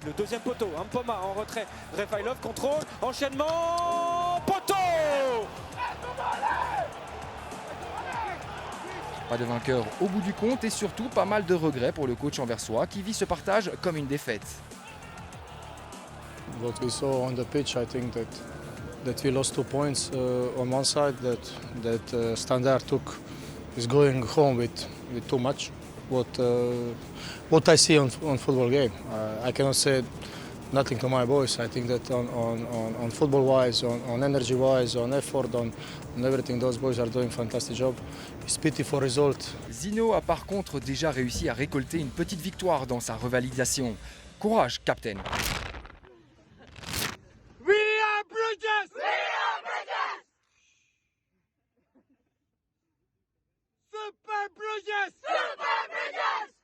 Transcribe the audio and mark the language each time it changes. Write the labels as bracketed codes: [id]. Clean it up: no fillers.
[fr] Le deuxième poteau, Mpoma en retrait, Refailov contrôle, enchaînement, poteau! Pas de vainqueur au bout du compte et surtout pas mal de regrets pour le coach anversois qui vit ce partage comme une défaite. [en] What we saw on the pitch, I think that we lost 2 points on one side. That Standard is going home with too much. What I see on football game, I cannot say nothing to my boys. I think that on football wise, on energy wise, on effort, on everything, those boys are doing a fantastic job. It's pity for result. [fr] Zino a par contre déjà réussi à récolter une petite victoire dans sa revalidation. Courage, capitaine. [en] We are Bridges! We are Bridges! Super Bridges! Super Bridges!